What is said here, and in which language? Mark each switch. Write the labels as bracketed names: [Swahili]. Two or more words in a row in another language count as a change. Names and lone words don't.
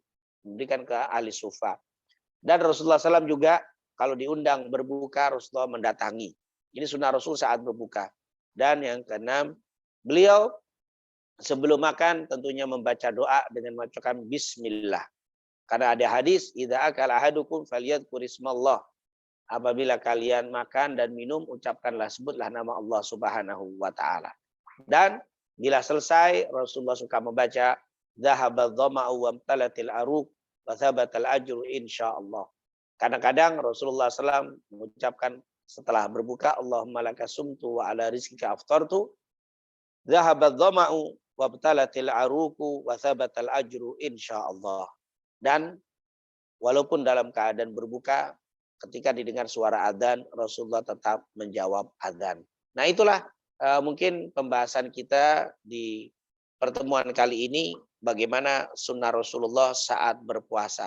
[Indonesian] Memberikan ke ahli sufa. Dan Rasulullah SAW juga kalau diundang berbuka, Rasulullah mendatangi. Ini sunnah Rasul saat berbuka. Dan yang keenam, beliau sebelum makan tentunya membaca doa dengan mengucapkan bismillah. Karena ada hadis, [Arabic] إذا أكل أحدكم فليذكر اسم الله. [Indonesian] Apabila kalian makan dan minum, ucapkanlah, sebutlah nama Allah [Arabic] سبحانه وتعالى. [Indonesian] Dan bila selesai, Rasulullah suka membaca [Arabic] ذهب الظمأ وابتلت العروق وثبت الأجر إن شاء الله. [Indonesian] Kadang-kadang Rasulullah SAW mengucapkan setelah berbuka, [Arabic] اللهم لك صمت وعلى رزقك أفطرت ذهب الظمأ وابتلت العروق وثبت الأجر إن شاء الله. [Indonesian] Dan walaupun dalam keadaan berbuka, ketika didengar suara adzan, Rasulullah tetap menjawab adzan. Nah, itulah mungkin pembahasan kita di pertemuan kali ini, bagaimana sunnah Rasulullah saat berpuasa.